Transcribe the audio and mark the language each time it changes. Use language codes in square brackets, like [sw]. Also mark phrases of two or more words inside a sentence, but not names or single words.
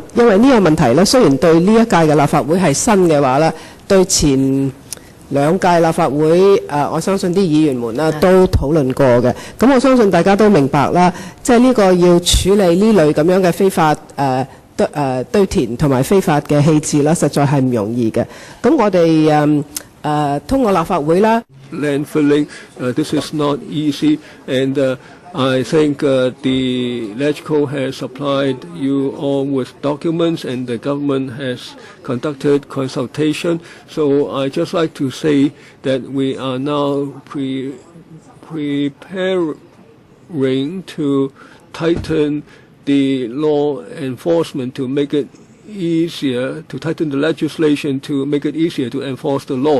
[yue] 因為呢個問題咧，雖然對呢一屆嘅立法會係新嘅話咧，對前2屆立法會我相信啲議員們啦都討論過嘅。咁我相信大家都明白啦，即係呢個要處理呢類咁樣嘅非法堆填同埋非法嘅棄置啦，實在係唔容易嘅。咁我哋通過立法會啦。 [en] Land filling, this is not easy, and I think the LegCo has supplied you all with documents, and the government has conducted consultation. So I just like to say that we are now preparing to tighten the law enforcement to make it easier, to tighten the legislation to make it easier to enforce the law.